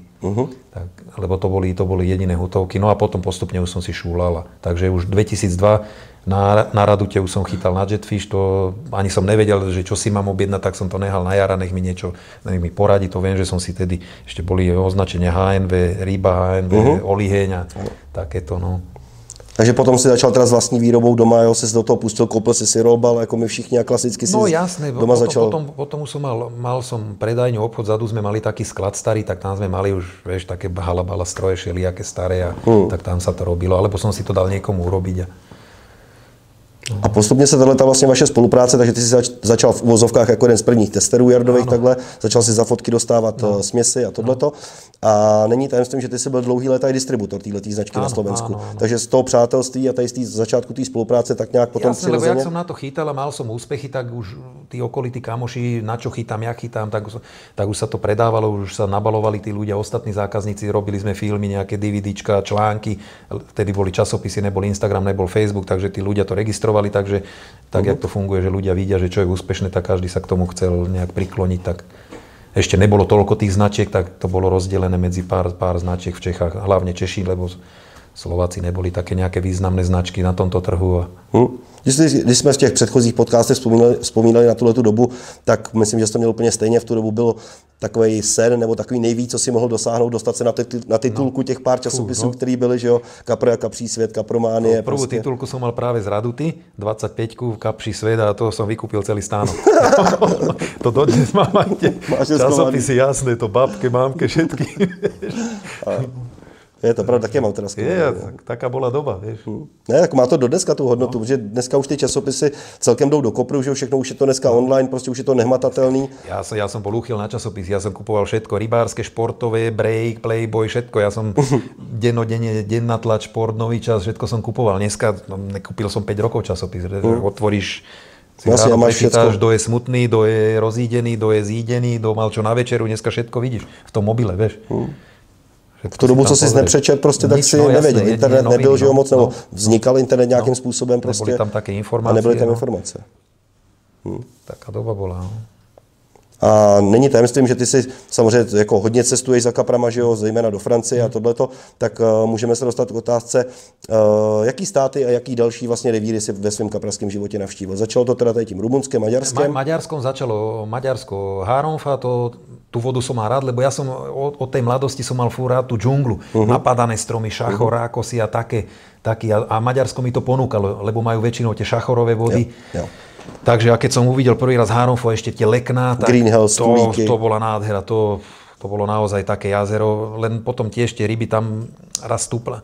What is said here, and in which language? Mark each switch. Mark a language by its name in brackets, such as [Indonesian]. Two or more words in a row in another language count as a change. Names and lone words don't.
[Slovak] Tak, lebo to boli jediné hotovky. No a potom postupne už som si šúľal. Takže už 2002 na Radute už som chytal na Jetfish, to ani som nevedel, že čo si mám objednať, tak som to nehal na Jara, nech mi poradí, to viem, že som si tedy, ešte boli označenia HNV, ryba, HNV, oliheň a takéto, no. [Czech] Takže potom si začal teda s vlastní výrobou doma, jo, se do toho pustil, koupil si rolbal, jako my všichni a klasicky si no, [Slovak] jasné, [Czech] doma začal. [Slovak] Potom už mal som predajňu, obchod, zadu sme mali taký sklad starý, tak tam sme mali už, vieš, také halabala stroje, šelijaké staré a tak tam sa to robilo, alebo som si to dal niekomu urobiť. [Czech] A postupně se tato vlastně vaše spolupráce, takže ty jsi začal v uvozovkách jako jeden z prvních testerů jardových takhle, začal si za fotky dostávat směsi a tohleto. A není tajemstvím, že ty jsi byl dlouhý léta i distributor této značky na Slovensku. Takže z toho přátelství a tady z začátku té spolupráce tak nějak potom [Slovak] jasne, lebo jak som na to chytal a mal som úspechy, tak už tí okolití kamoši, na čo chytám, ja chytám, tak už sa to predávalo, už sa nabalovali tí ľudia, ostatní zákazníci, robili sme filmy, nejaké DVDčka, články, vtedy boli časopisy, nebol Instagram, nebol Facebook, takže tí ľudia to registrovali, takže tak, jak to funguje, že ľudia vidia, že čo je úspešné, tak každý sa k tomu chcel nejak prikloniť, tak ešte nebolo toľko tých značiek, tak to bolo rozdelené medzi pár značiek v Čechách, hlavne Češi, lebo Slováci neboli také nejaké významné značky na tomto trhu. [Czech] Když jsme v těch předchozích podcastech vzpomínali na tuhletu dobu, tak myslím, že jsi to měl úplně stejně. V tu dobu byl takový sen nebo takový nejvíc, co si mohl dosáhnout, dostat se na titulku těch pár časopisů, který byly, že jo, Kapro a Kapří svět, Kaprománie. [Slovak] Prvú titulku som mal práve z Raduty, 25-ku Kapří svet a to som vykúpil celý stánok. To dodnes mám aj tie časopisy, jasné, to babke, mámke, všetky. [Czech] Je to pravda, taky mám teda [Slovak] taká bola doba, vieš. [Czech] Ne, tak má to do dneska tu hodnotu, protože dneska už ty časopisy celkem jdou do kopru, že všechno už je to dneska online, prostě už je to nehmatatelný. [Slovak] Ja som bol úchyl na časopisy, ja som kupoval všetko, rybárske, športové, Break, Playboy, všetko, ja som dennodenne, denná tlač, šport, Nový čas, všetko som kupoval. Dneska nekúpil som 5 rokov časopis, otvoríš si ráno prečítáš, kto je smutný, kto je rozídený, kto je zídený, kto mal čo na večeru, dneska všetko vidíš v tom mobile, vieš. [Czech] V tu dobu, co jsi nepřečet, prostě tak si nevěděl. Internet nebyl, že jo, moc, nebo vznikal internet nějakým způsobem prostě. Nebyly tam také informace. A nebyly tam informace. [Slovak] Taká doba bola. [Czech] A není tajemstvím, že ty si samozřejmě jako hodně cestuješ za kaprama, že jo, zejména do Francie a tohleto, tak můžeme se dostat k otázce, jaký státy a jaký další vlastně revíry si ve svém kapraském životě navštívil. Začalo to teda tady tím Rumunském, Maďarskem? [Slovak] Maďarskom začalo Maďarsko, Háronfa, tú vodu som mal rád, lebo ja som od tej mladosti som mal furt rád tú džunglu, napadané stromy, šachor, rákosy a také a Maďarsko mi to ponúkalo, lebo majú väčšinou tie šachorové vody. Jo. Takže a keď som uvidel prvý raz Háronfu a ešte tie lekná, tak to bola nádhera, to bolo naozaj také jazero, len potom tiež tie ryby tam raz stúpla.